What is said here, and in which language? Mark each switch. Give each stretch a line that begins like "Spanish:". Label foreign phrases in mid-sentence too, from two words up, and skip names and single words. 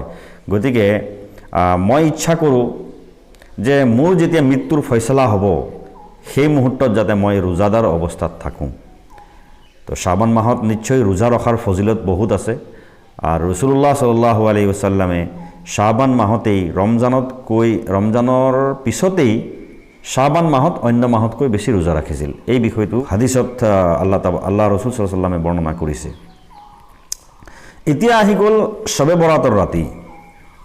Assamese: গতিকে মই ইচ্ছা কৰোঁ যে মোৰ যেতিয়া মৃত্যুৰ ফয়সালা হ'ব সেই মুহূৰ্তত যাতে মই ৰোজাদাৰ অৱস্থাত থাকোঁ। তো শাবান মাহত নিশ্চয় ৰোজা ৰখাৰ ফজিলত বহুত আছে। আৰু রাসূলুল্লাহ
Arabic: صلى الله عليه وسلم
Assamese: শাবান মাহতেই ৰমজানৰ পিছতেই শাবান মাহত অন্য মাহতকৈ বেছি ৰোজা ৰাখিছিল। এই বিষয়টো হাদিছত আল্লাহ ৰাসূল
Arabic: صلى الله عليه وسلم
Assamese: বৰ্ণনা কৰিছে। এতিয়া আহি গ'ল শবে বৰাতৰ ৰাতি।